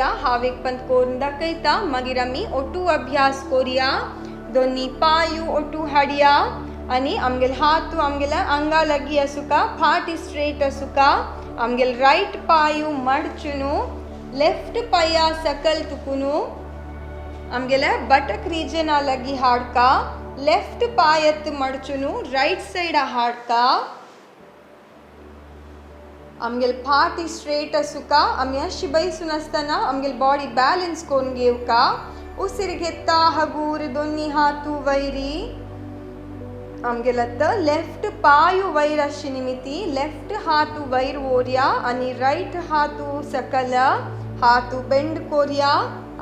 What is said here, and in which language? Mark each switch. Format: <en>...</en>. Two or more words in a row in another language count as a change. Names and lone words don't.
<kok>हांव एक पंत करून दाखयता मागीर आम्ही ओटू अभ्यास करूया. दोन्ही पायू ओटू हाडया आणि आमगेल हातू आमगेल्या अंगा लगी असुका. फाटी स्ट्रेट असुका. आमगेल राईट पायू मडचुनु लेफ्ट पाया सकल तुकुनु आमगेल्या</kok> <en>buttock region</en> <kok>लगी हाडका. लेफ्ट पायत मडचुनु</kok> <en>right side</en> <kok>हाडका. आमगेल फाटी स्ट्रेट असुका. आम्ही अशी बैसून असताना आमगेल</kok> <en>body balance</en> <kok>करून घेवका. उसिर घेता हगूर दोन्ही हातू वैरी. आमगेल आता लेफ्ट पायू वैर अशी निमिती लेफ्ट हातू वैर ओरया आणि राईट हातू सकल हातू बेंड कोरया.</kok>